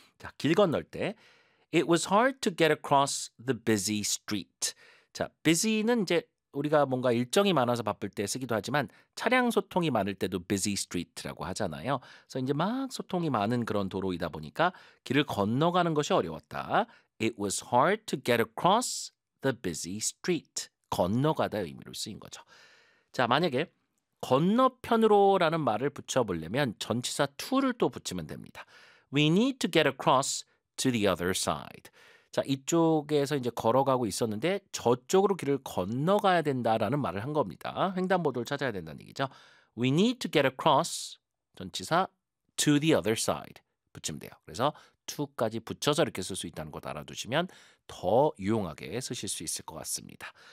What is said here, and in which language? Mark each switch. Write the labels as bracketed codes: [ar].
[ko] 자, 길 건널 때 [en] It was hard to get across the busy street. [ko] 자, busy는 이제 우리가 뭔가 일정이 많아서 바쁠 때 쓰기도 하지만 차량 소통이 많을 때도 busy street라고 하잖아요. 그래서 이제 막 소통이 많은 그런 도로이다 보니까 길을 건너가는 것이 어려웠다. [en] It was hard to get across the busy street. [ko] 건너가다의 의미로 쓰인 거죠. 자, 만약에 건너편으로라는 말을 붙여보려면 전치사 to를 또 붙이면 됩니다. [en] We need to get across to the other side. [ko] 자, 이쪽에서 이제 걸어가고 있었는데 저쪽으로 길을 건너가야 된다라는 말을 한 겁니다. 횡단보도를 찾아야 된다는 얘기죠. [en] We need to get across, [ko] 전치사, [en] to the other side [ko] 붙이면 돼요. 그래서 to까지 붙여서 이렇게 쓸 수 있다는 것 알아두시면 더 유용하게 쓰실 수 있을 것 같습니다.